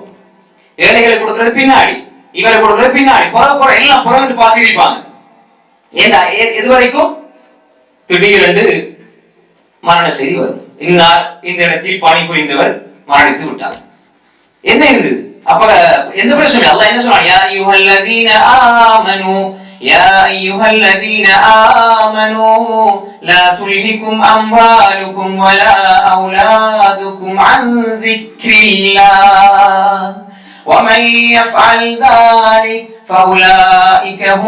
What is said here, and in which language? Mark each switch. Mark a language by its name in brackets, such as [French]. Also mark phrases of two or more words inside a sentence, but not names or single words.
[Tamil] ஏழைகளுக்கு கொடுக்கறது பின்னாடி, இவரை கொடுக்கறது பின்னாடி, போற எல்லாம் புறவிட்டு பாத்திருப்பாங்க. ஏண்டா எது வரைக்கும்? திடீரென்று மரண செய்தி வரும், இன்னார் இந்த இடத்தில் பணி புரிந்தவர் மரணித்து விட்டார். என்ன இருந்தது? அப்ப எந்த பிரச்சனை? அல்லாஹ் என்ன சொல்றான், [Arabic] يا أيها الذين آمنوا يا أيها الذين آمنوا لا تلهكم أموالكم ولا أولادكم عن ذكر الله ومن يفعل ذلك فأولئك هم